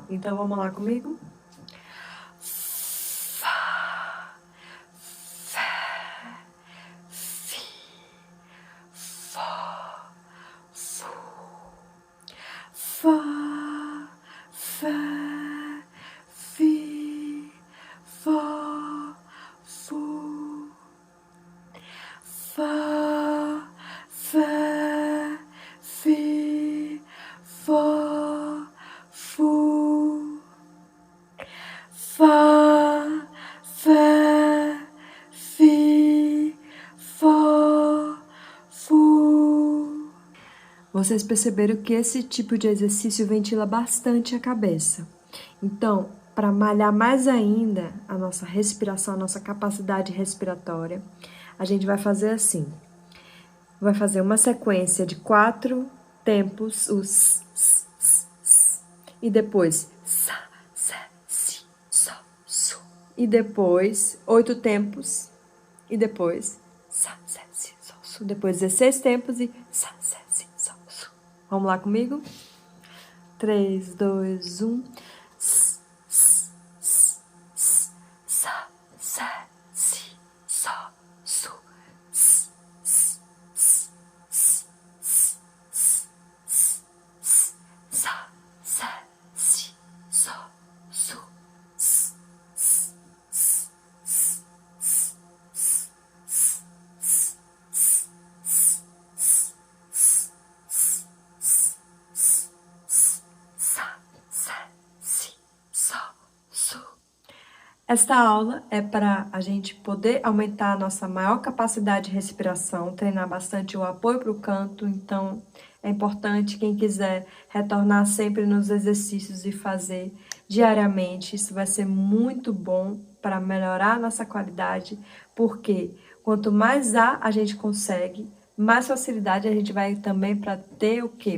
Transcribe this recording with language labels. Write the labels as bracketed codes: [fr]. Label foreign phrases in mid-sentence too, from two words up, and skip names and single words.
[pt] Então, vamos lá comigo? Fá, fé, fi, fó, fu. Fá, fé, fi, fó, fu. Fá, fé, fi, fó, fu. Vocês perceberam que esse tipo de exercício ventila bastante a cabeça. Então, para malhar mais ainda a nossa respiração, a nossa capacidade respiratória, a gente vai fazer assim. Vai fazer uma sequência de 4 tempos, os s, e depois sa, se, si, so, su. E depois 8 tempos, e depois sa, se, si, so, su. Depois 16 tempos e sa, se, si, so, su. Vamos lá comigo? 3, 2, 1. S, s, s, s, sa, se, si, so, su. S, s, s, s, s, s, s, s, sa, se, si, so, su. S, s, s, s, s, s, s, s, s, s, s, sa, se, si, so, su. Esta aula é para a gente poder aumentar a nossa maior capacidade de respiração, treinar bastante o apoio para o canto, então é importante, quem quiser retornar sempre nos exercícios e fazer diariamente, isso vai ser muito bom para melhorar a nossa qualidade, porque quanto mais a gente consegue, mais facilidade a gente vai também para ter o quê?